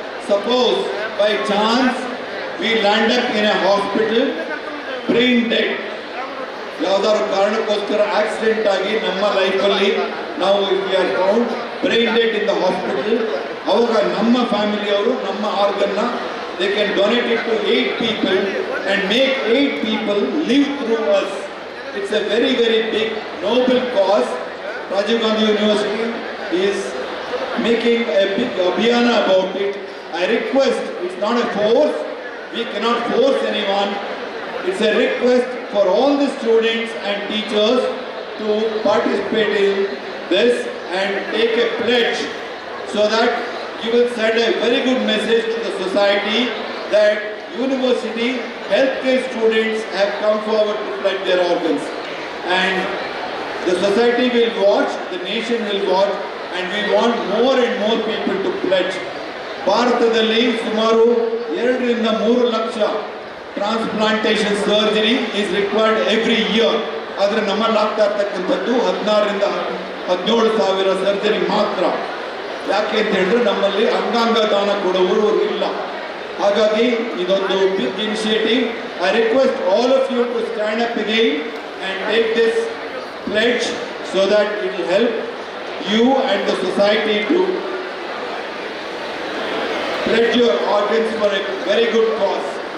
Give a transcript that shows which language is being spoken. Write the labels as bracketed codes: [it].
[en] suppose by chance we land up in a hospital brain dead, [kn] ಯಾವುದಾದ್ರು ಕಾರಣಕ್ಕೋಸ್ಕರ accident ಆಗಿ ನಮ್ಮ ಲೈಫಲ್ಲಿ ನಾವು [en] we are found brain dead in the hospital, [kn] ಅವಾಗ ನಮ್ಮ ಫ್ಯಾಮಿಲಿಯವರು ನಮ್ಮ ಆರ್ಗನ್ನ [en] They can donate it to 8 people and make 8 people live through us. It's a very, very big noble cause. Rajiv Gandhi University is making a big abhiyana about it. I request, it's not a force, we cannot force anyone. It's a request for all the students and teachers to participate in this and take a pledge so that you will send a very good message to the society that university healthcare students have come forward to pledge their organs. And the society will watch, the nation will watch, and we want more and more people to pledge. [kn] ಭಾರತದಲ್ಲಿ ಸುಮಾರು 2 ರಿಂದ 3 lakh [en] Transplantation surgery is required every year. [kn] ಆದರೆ ನಮ್ಮಲ್ಲಿ ಆಗ್ತಾ ಇರ್ತಕ್ಕಂಥದ್ದು 16 ರಿಂದ 17 ಸಾವಿರ surgery ಮಾತ್ರ. ಯಾಕೆ ಅಂತ ಹೇಳಿದ್ರೆ ನಮ್ಮಲ್ಲಿ ಅಂಗಾಂಗ ದಾನ ಕೊಡುವವರು ಇಲ್ಲ. ಹಾಗಾಗಿ ಇದೊಂದು [en] Big initiative. I request all of you to stand up again and take this pledge so that it will help you and the society to pledge your organs for a very good cause.